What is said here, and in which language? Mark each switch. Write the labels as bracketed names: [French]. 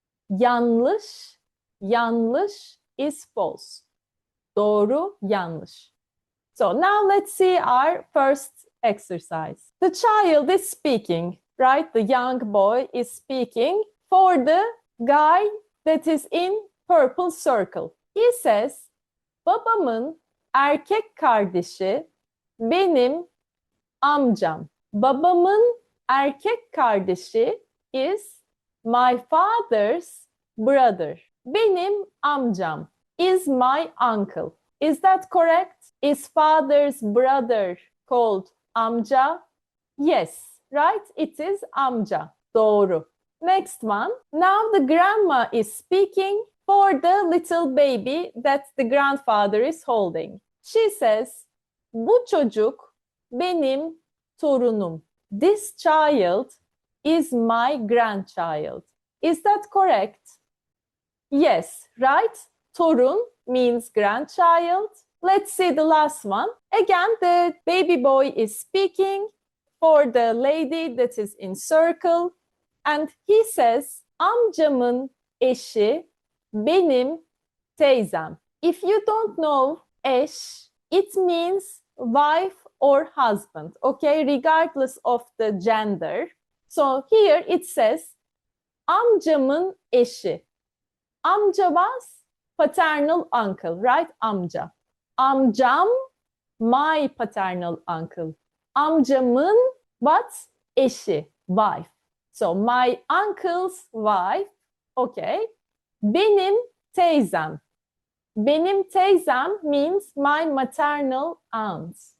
[Turkish] Yanlış, yanlış [English] is false. [Turkish] Doğru, yanlış. [English] So now let's see our first exercise. The child is speaking, right? The young boy is speaking for the guy that is in purple circle. He says, [Turkish] babamın erkek kardeşi benim amcam. Babamın erkek kardeşi [English] is my father's brother. [Turkish] Benim amcam [English] is my uncle. Is that correct? Is father's brother called amca? Yes, right? It is amca. [Turkish] Doğru. [English] Next one. Now the grandma is speaking for the little baby that the grandfather is holding. She says, [Turkish] bu çocuk benim torunum. [English] This child is my grandchild. Is that correct? Yes, right? Torun means grandchild. Let's see the last one. Again, the baby boy is speaking for the lady that is in circle. And he says, [Turkish] amcamın eşi benim teyzem. [English] If you don't know eş, it means wife or husband, okay, regardless of the gender. So here it says [Turkish] amcamın eşi. [English] Amca was paternal uncle, right? Amca. Amcam, my paternal uncle. Amcamın what? Eşi, wife. So my uncle's wife, okay. [Turkish] Benim teyzem. Benim teyzem [English] means my maternal aunt.